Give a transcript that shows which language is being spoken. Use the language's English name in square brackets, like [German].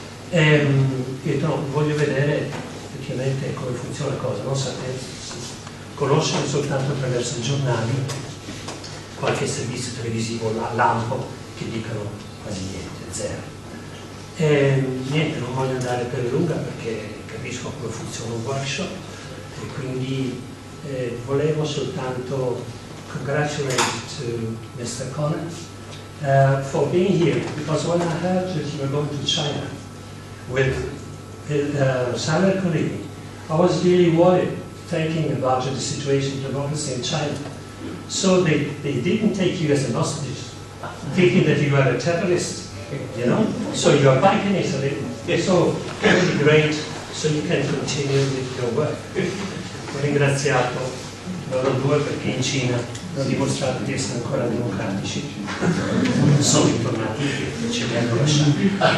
[Italian] E voglio vedere effettivamente come funziona la cosa, non sapere, conoscere soltanto attraverso i giornali, qualche servizio televisivo lampo che dicono quasi niente, zero. Niente, non voglio andare per lunga perché capisco come funziona un workshop e quindi volevo soltanto [English] congratulate to Mr. Connor for being here, because when I heard that you were going to China with Samuel Colini, I was really worried thinking about the situation of democracy in China. So they didn't take you as an hostage, thinking that you were a terrorist, you know? So you are back in Italy, so really great, so you can continue with your work. [Italian] Ho ringraziato loro due perché in Cina hanno dimostrato di essere ancora democratici. Non sono ritornati e ce li hanno lasciati.